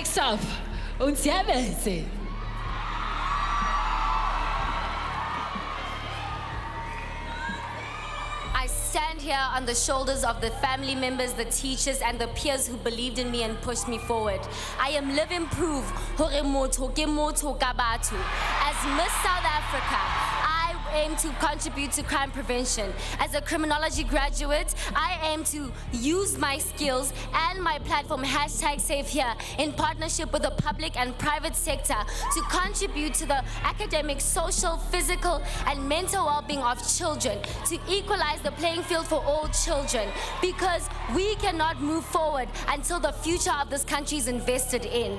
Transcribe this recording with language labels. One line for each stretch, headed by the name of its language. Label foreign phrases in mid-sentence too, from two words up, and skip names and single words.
English: Next up, Unsiabese. here on the shoulders of the family members, the teachers, and the peers who believed in me and pushed me forward. I am living proof
Southern Sotho: hore motho ke motho ka batho.
English: As Miss South Africa, I aim to contribute to crime prevention. As a criminology graduate, I aim to use my skills and my platform #SaveHere in partnership with the public and private sector to contribute to the academic, social, physical, and mental well-being of children, to equalize the playing field for all children, because we cannot move forward until the future of this country is invested in.